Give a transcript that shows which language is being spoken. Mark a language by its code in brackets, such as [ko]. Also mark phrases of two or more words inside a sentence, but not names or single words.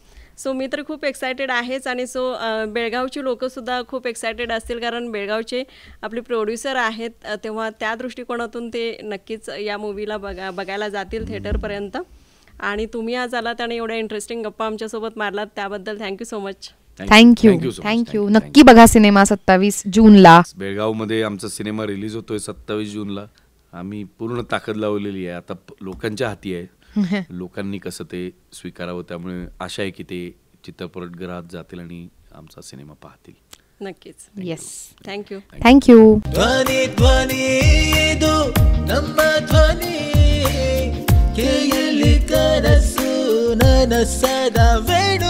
[mr] सो मी तर खूप एक्सायटेड आहेच. आणि बेळगावची लोकंसुद्धा खूप एक्सायटेड असतील, कारण बेळगावचे आपले प्रोड्युसर आहेत, तेव्हा त्या दृष्टिकोनातून ते नक्कीच या मूवीला बघायला जातील थिएटरपर्यंत. आणि तुम्ही आज आलात आणि एवढ्या इंटरेस्टिंग गप्पा आमच्यासोबत मारलात त्याबद्दल [en] thank you so much. [mr] थँक्यू [en] Thank you so much. [mr] थँक्यू [en] Thank you. [mr] नक्की बघा सिनेमा 27 जूनला. बेळगावमध्ये आमचा सिनेमा रिलीज होतोय 27 जूनला. आम्ही पूर्ण ताकद लावलेली आहे. आता लोकांच्या हाती आहे लोकांनी कसं ते स्वीकारावं. त्यामुळे आशा आहे की ते चित्रपटगृहात जातील आणि आमचा सिनेमा पाहतील. नक्कीच. येस थँक्यू. थँक्यू. [kn] ಧ್ವನಿ ಧ್ವನಿ ಇದು ನಮ್ಮ ಧ್ವನಿ ಕೇಳಿ ಕನಸು ನನಸದ